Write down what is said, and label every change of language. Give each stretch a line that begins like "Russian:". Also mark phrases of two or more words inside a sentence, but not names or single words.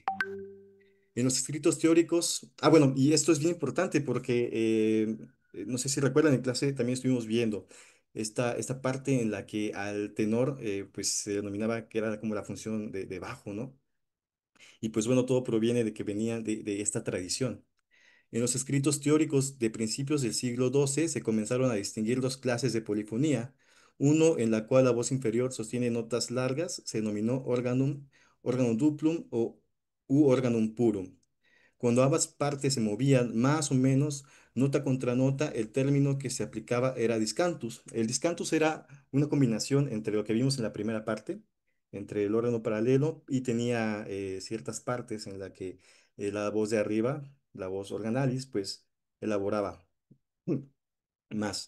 Spanish: En los escritos teóricos, bueno, y esto es bien importante porque no sé si recuerdan, en clase también estuvimos viendo esta parte en la que al tenor pues se denominaba que era como la función de bajo, ¿no? Y pues bueno, todo proviene de que venía de esta tradición. En los escritos teóricos de principios del siglo XII se comenzaron a distinguir dos clases de polifonía. Uno en la cual la voz inferior sostiene notas largas, se denominó
Latin: organum duplum
Spanish: o u
Latin: organum purum.
Spanish: Cuando ambas partes se movían más o menos nota contra nota, el término que se aplicaba era discantus. El discantus era una combinación entre lo que vimos en la primera parte, entre el órgano paralelo, y tenía ciertas partes en la que la voz de arriba, la voz organalis, pues elaboraba más.